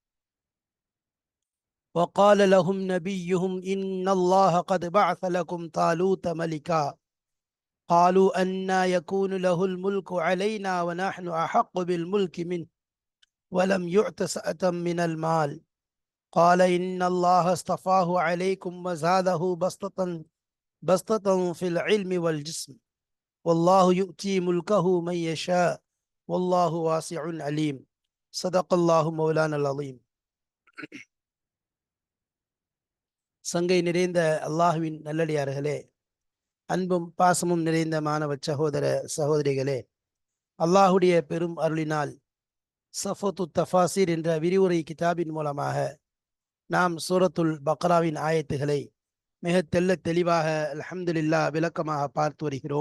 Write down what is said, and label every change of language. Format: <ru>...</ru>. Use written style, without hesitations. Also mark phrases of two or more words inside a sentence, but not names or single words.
<ar>وقال لهم نبيهم إن الله قد بعث لكم طالوت ملكا قالوا أنى يكون له الملك علينا ونحن أحق بالملك منه ولم يؤت سعة من المال قال إن الله اصطفاه عليكم وزاده بسطة في العلم والجسم والله يؤتي ملكه من يشاء والله واسع عليم. صدق الله مولانا العظيم.</ar> <ta>சங்கை நிறைந்த அல்லாஹுவின் நல்லடியார்களே, அன்பும் பாசமும் நிறைந்த மாணவ சகோதர சகோதரிகளே, அல்லாஹுடைய பெரும் அருளினால் சஃபத்து தஃபாசிர் என்ற விரிவுரை கிதாபின் மூலமாக நாம் சூரத்துல் பக்ராவின் ஆயத்துகளை மிக தெளிவாக அல்ஹம்துலில்லாஹ் விளக்கமாக பார்த்து வருகிறோம்.</ta>